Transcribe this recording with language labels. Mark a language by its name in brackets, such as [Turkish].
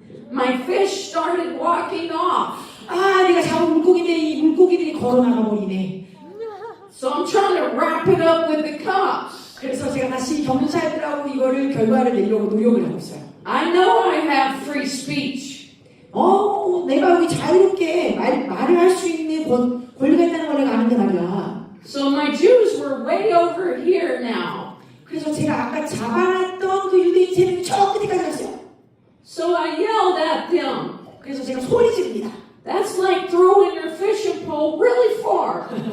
[English] My fish started walking off. [Korean] 아, 내가 잡은 물고기인데 이 물고기들이 걸어 나가 버리네. [English] So I'm trying to wrap it up with the cops. [Korean] 그래서 제가 다시 경찰들하고 이거를 결과를 내려고 노력을 하고 있어요. [English] I know I have free speech. [Korean] 내가 여기 자유롭게 말을 할 수 있는 권리가 있다는 걸 내가 아는데 말이야. [English] So my Jews were way over here now. [Korean] 그래서 제가 아까 잡아놨던 그 유대인 3명이 저 끝에까지 갔어요. [English] So I yelled at them. [Korean] 그래서 제가 소리 지릅니다. [English] That's like throwing your fishing pole really far.